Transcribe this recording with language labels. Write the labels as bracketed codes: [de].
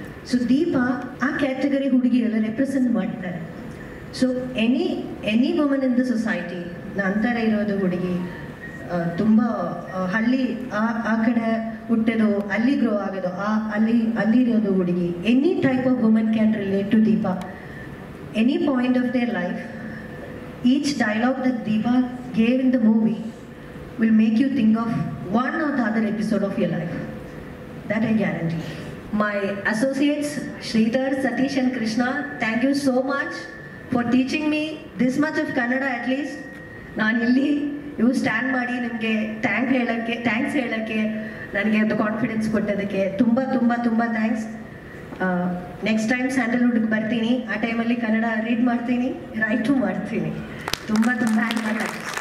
[kn] So Deepa ಆ category ಹುಡುಗಿರೆಲ್ಲ represent ಮಾಡ್ತಾರೆ. [en] so any woman in the society, [kn] ನಂತರ ಇರೋದು ಹುಡುಗಿ ತುಂಬ ಹಳ್ಳಿ ಆ ಕಡೆ ಹುಟ್ಟೋದು, ಅಲ್ಲಿ ಗ್ರೋ ಆಗೋದು, ಅಲ್ಲಿರೋದು ಹುಡುಗಿ, [en] Any type of woman can relate to Deepa. Any point of their life, each dialogue that Deepa gave in the movie will make you think of one or the other episode of your life. That I guarantee. My associates Sridhar, Satish and Krishna, thank you so much for teaching me this much of Kannada at least. [kn] ನಾನು ಇಲ್ಲಿ ನೀವು stand ಮಾಡಿ ನಿಮಗೆ thanks ಹೇಳೋಕ್ಕೆ ನನಗೆ ಅದು confidence ಕೊಟ್ಟೋದಕ್ಕೆ ತುಂಬ ತುಂಬ ತುಂಬ ಥ್ಯಾಂಕ್ಸ್. ನೆಕ್ಸ್ಟ್ ಟೈಮ್ ಸ್ಯಾಂಡಲ್ವುಡ್ಗೆ ಬರ್ತೀನಿ, ಆ ಟೈಮಲ್ಲಿ ಕನ್ನಡ ರೀಡ್ ಮಾಡ್ತೀನಿ, ರೈಟು ಮಾಡ್ತೀನಿ. ತುಂಬ ತುಂಬ ಥ್ಯಾಂಕ್ಸ್.